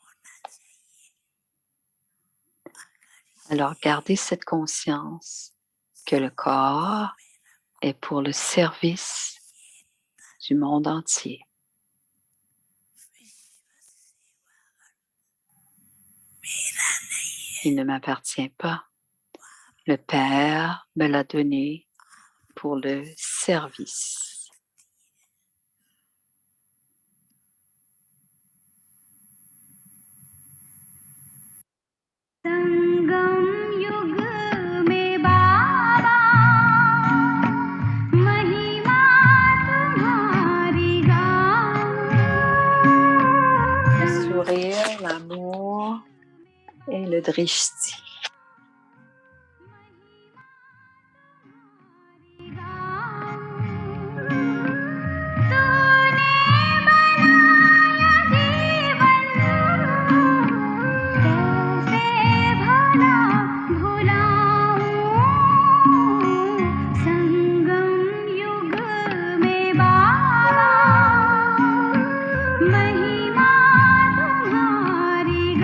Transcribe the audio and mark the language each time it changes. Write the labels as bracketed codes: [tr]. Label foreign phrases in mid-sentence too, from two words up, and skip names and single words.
[fr] Alors, gardez cette conscience que le corps est pour le service du monde entier. Il ne m'appartient pas. Le Père me l'a donné pour le service. [hi] संगम युग में बाबा महिमा तुम्हारी गाऊं [fr] Le sourire, l'amour et le drishti. [hi] तूने बनाया जीवन कैसे भला भुलाऊं संगम युग में बाबा महिमा तुम्हारी